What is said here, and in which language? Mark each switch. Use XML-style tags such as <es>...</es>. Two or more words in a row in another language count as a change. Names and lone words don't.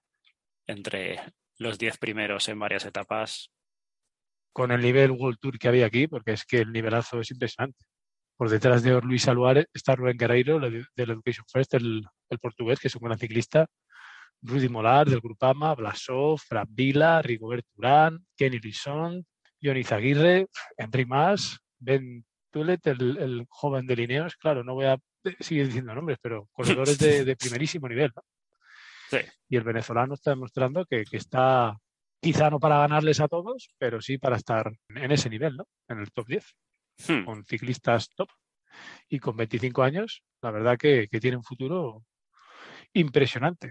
<es>Entre los 10 primeros en varias etapas. Con el nivel World Tour que había aquí, porque es que el nivelazo es impresionante. Por detrás de Luis Aluar está Rubén Guerreiro, del Education First, el portugués, que es un gran ciclista. Rudy Molar, del Grupama, Blasov, Fran Vila, Rigobert Urán, Kenny Rison, Johnny Zaguirre, Henry Mas, Ben Tulet, el joven de Ineos. Claro, no voy a seguir diciendo nombres, pero corredores de primerísimo nivel, ¿no? Sí. Y el venezolano está demostrando que está, quizá no para ganarles a todos, pero sí para estar en ese nivel, ¿no? En el top 10, con ciclistas top y con 25 años, la verdad que tiene un futuro impresionante.</es>